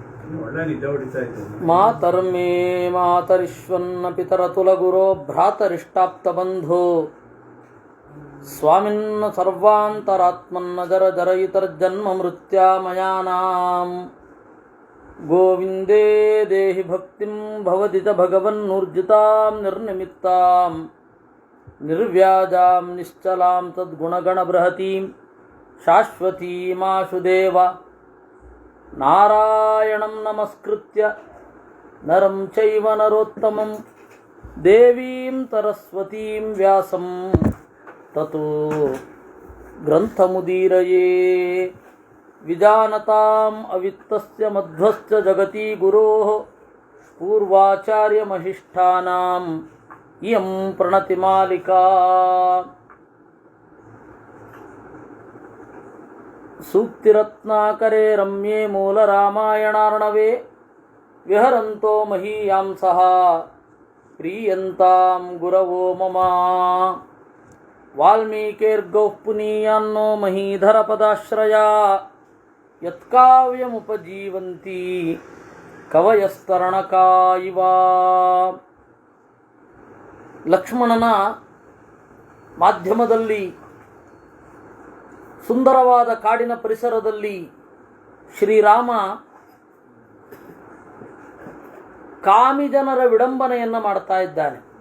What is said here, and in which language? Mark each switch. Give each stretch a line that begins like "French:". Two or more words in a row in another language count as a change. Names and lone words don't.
Kannada: ಒಳ್ಳೆ ನಿದ್ದೆ ಹೊಡಿತಾ ಇತ್ತು.
Sanskrit: ಮಾತರ್ಮೇ ಮಾತರಿಶ್ವನ್ನ ಪಿತರತುಲಗುರೋ ಭ್ರಾತರಿಷ್ಟಾಪ್ತ ಬಂಧು ಸ್ವಾಮಿನ್ನ ಸರ್ವಾಂತರಾತ್ಮನ್ನ ಜರ ಜರಯಿತರ್ಜನ್ಮ ಮೃತ್ಯಾಮಯಾನಾಂ ಗೋವಿಂದೇ ದೇಹಿ ಭಕ್ತಿಂ ಭವದಿತ ಭಗವನ್ನೂರ್ಜಿತಾಂ ನಿರ್ನಿಮಿತ್ತಾಂ ನಿರ್ವ್ಯಾಜಾಂ ನಿಶ್ಚಲಾಂ ತದ್ಗುಣಗಣ ಬೃಹತೀಂ ಶಾಶ್ವತೀಮಾಶು ದೇವ ನಾರಾಯಣಂ ನಮಸ್ಕೃತ್ಯ ನರಂ ಚೈವ ನರೋತ್ತಮಂ ದೇವೀಂ ಸರಸ್ವತೀಂ ವ್ಯಾಸಂ ತತೋ ಗ್ರಂಥಮುದೀರಯೇ ವಿಜಾನತಾಂ ಅವಿತ್ತಸ್ಯ ಮಧ್ವಸ್ಯ ಜಗತಿ ಗುರೋಃ ಪೂರ್ವಾಚಾರ್ಯಮಹಿಷ್ಠಾನಾಂ ಇಯಂ ಪ್ರಣತಿಮಾಲಿಕಾ. ಸೂಕ್ತಿರತ್ನಾಕರೇ ರಮ್ಯೇ ಮೂಲರಾಮಾಯಣಾರ್ಣವೇ ವಿಹರಂತೋ ಮಹೀಯಾಂಸಃ ಪ್ರೀಯಂತಾಂ ಗುರವೋ ಮಮ. ವಾಲ್ಮೀಕೇರ್ಗೌಃ ಪುನೀಯಾನ್ನೋ ಮಹೀಧರ ಪದಾಶ್ರಯಾ ಯತ್ಕಾವ್ಯಮುಪಜೀವಂತಿ ಕವಯಸ್ತರಣಕಾ ಇವ.
Kannada: ಲಕ್ಷ್ಮಣನ ಮಾಧ್ಯಮದಲ್ಲಿ ಸುಂದರವಾದ ಕಾಡಿನ ಪರಿಸರದಲ್ಲಿ ಶ್ರೀರಾಮ ಕಾಮಿಜನರ ವಿಡಂಬನೆಯನ್ನು ಮಾಡ್ತಾ ಇದ್ದಾನೆ.